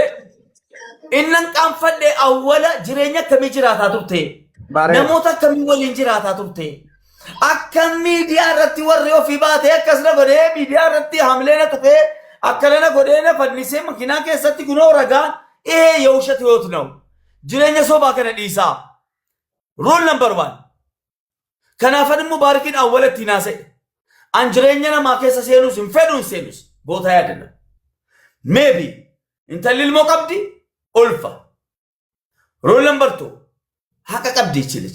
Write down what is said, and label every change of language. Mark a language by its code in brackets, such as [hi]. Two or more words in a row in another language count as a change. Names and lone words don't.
[om] Innan qaanfadhee awwala jireenya akkamii jiraataa turte. Bareeda. Namoota akkamii waliin jiraataa turte. Akkam miidiyaa irratti warri ofii baatee akkasna godhee miidiyaa irratti hamileena tuqee akkanana godheena fannisee makiinaa keessatti gunoo ragaan [am] የውሸት ህይወት ነው። [om] jireenya sobaa kana dhiisaa. [en] Rule number 1. [om] Kanaafan mubaarikiin awwalatti naasa'e. An jireenya namaa keessa seenus hin fedhuun seenus goota yaadanna. Maybe intalli ilmoo qabdi ulfa. [en] Rule number [om] 2. Haqa qabdi ichilichi.